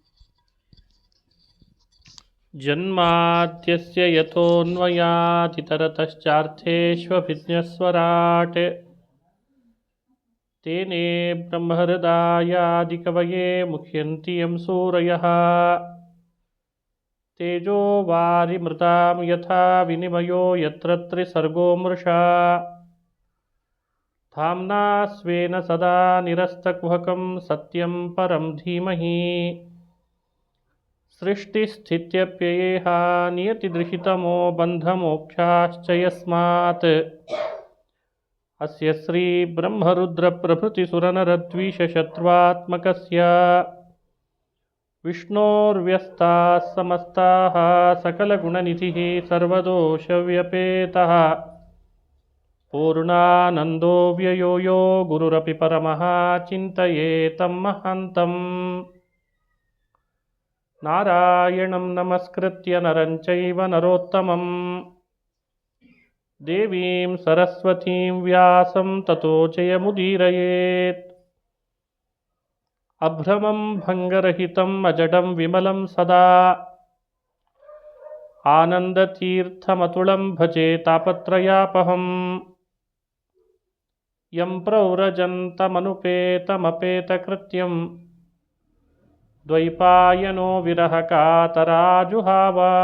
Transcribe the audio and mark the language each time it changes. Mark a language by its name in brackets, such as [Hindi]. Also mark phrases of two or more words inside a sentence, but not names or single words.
[Sanskrit] ಜನ್ಮಾದ್ಯಸ್ಯ ಯತೋನ್ಮಯಾದಿತರತಶ್ಚಾರ್ಥೇಷ್ವಭಿಜ್ಞಸ್ವರಾಟ್ ತೇನೇ ಬ್ರಹ್ಮಹೃದಾಯಾದಿಕವಯೇ ಮುಹ್ಯಂತಿ ಯಂ ಸೂರಯಃ. ತೇಜೋ ವಾರಿಮೃತಾಂ ಯಥಾ ವಿನಿಮಯೋ ಯತ್ರ ತ್ರಿಸರ್ಗೋ ಮೃಷಾ. ಧಾಮ್ನಾ ಸ್ವೇನ ಸದಾ ನಿರಸ್ತಕುಹಕಂ ಸತ್ಯಂ ಪರಂ ಧೀಮಹಿ. ಸೃಷ್ಟಿಸ್ಥಿತ್ಯಪ್ಯಯೇಹ ನಿಯತಿದೃಹಿತಮೋ ಬಂಧಮೋಕ್ಷಾಶ್ಚ ಯಸ್ಮಾತ್. ಅಸ್ಯ ಶ್ರೀ ಬ್ರಹ್ಮರುದ್ರ ಪ್ರಭೃತಿ ಸುರನರದ್ವೀಷಶತ್ರುತ್ಮಕಸ್ಯ ವಿಷ್ಣೋರ್ವ್ಯಸ್ತಾಃ ಸಮಸ್ತಾಃ ಸಕಲಗುಣನಿಧಿಃ ಸರ್ವದೋಷವ್ಯಪೇತಃ ಪೂರ್ಣಾನಂದೋ ವ್ಯಯೋ ಯೋ ಗುರುರಪಿ ಪರಮಃ ಚಿಂತಯೇತಂ ಮಹಾಂತಂ. ನಾರಾಯಣಂ ನಮಸ್ಕೃತ್ಯ ನರಂ ಚೈವ ನರೋತ್ತಮಂ ದೇವೀಂ ಸರಸ್ವತೀಂ ವ್ಯಾಸಂ ತತೋ ಜಯಮುದೀರಯೇತ್. ಅಭ್ರಮಂ ಭಂಗರಹಿತಂ ಅಜಡಂ ವಿಮಲಂ ಸದಾ ಆನಂದತೀರ್ಥಮತುಳಂ ಭಜೆ ತಾಪತ್ರಯಾಪಹಂ. ಯಂ ಪ್ರವ್ರಜन्तಮನುಪೇತಮಪೇತಕೃತ್ಯಂ ದ್ವೈಪಾಯನೋ ವಿರಹಕಾತರಾಜುಹಾವ.